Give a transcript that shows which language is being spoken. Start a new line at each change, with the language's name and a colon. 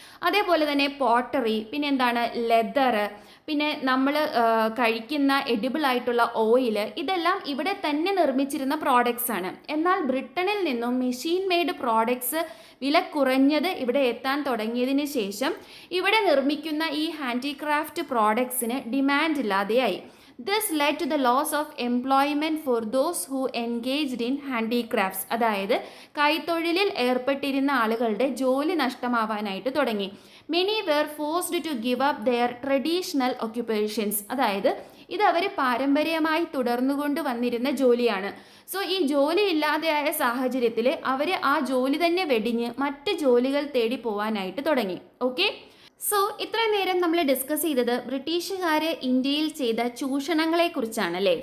Malayalam: അതേപോലെ തന്നെ പോട്ടറി, പിന്നെ എന്താണ് ലെതർ, പിന്നെ നമ്മൾ കഴിക്കുന്ന എഡിബിൾ ആയിട്ടുള്ള ഓയിൽ, ഇതെല്ലാം ഇവിടെ തന്നെ നിർമ്മിച്ചിരുന്ന പ്രോഡക്ട്സ് ആണ്. എന്നാൽ ബ്രിട്ടനിൽ നിന്നും മെഷീൻ മെയ്ഡ് പ്രോഡക്ട്സ് വില കുറഞ്ഞത് ഇവിടെ എത്താൻ തുടങ്ങിയതിന് ശേഷം ഇവിടെ നിർമ്മിക്കുന്ന ഈ ഹാൻഡിക്രാഫ്റ്റ് പ്രോഡക്ട്സിന് ഡിമാൻഡ് ഇല്ലാതെയായി.
English: This led to the loss of employment for those who engaged in handicrafts.
Malayalam: അതായത് കൈത്തൊഴിലിൽ ഏർപ്പെട്ടിരുന്ന ആളുകളുടെ ജോലി നഷ്ടമാവാനായിട്ട് തുടങ്ങി.
English: Many were forced to give up their traditional occupations.
Malayalam: അതായത് ഇത് അവർ പാരമ്പര്യമായി തുടർന്നുകൊണ്ട് വന്നിരുന്ന ജോലിയാണ്. സോ ഈ ജോലി ഇല്ലാതെയായ സാഹചര്യത്തിൽ അവർ ആ ജോലി തന്നെ വെടിഞ്ഞ് മറ്റ് ജോലികൾ തേടി പോവാനായിട്ട് തുടങ്ങി. ഓക്കെ. സോ ഇത്രയും നേരം നമ്മൾ ഡിസ്കസ് ചെയ്തത് ബ്രിട്ടീഷുകാർ ഇന്ത്യയിൽ ചെയ്ത ചൂഷണങ്ങളെക്കുറിച്ചാണ് അല്ലേ.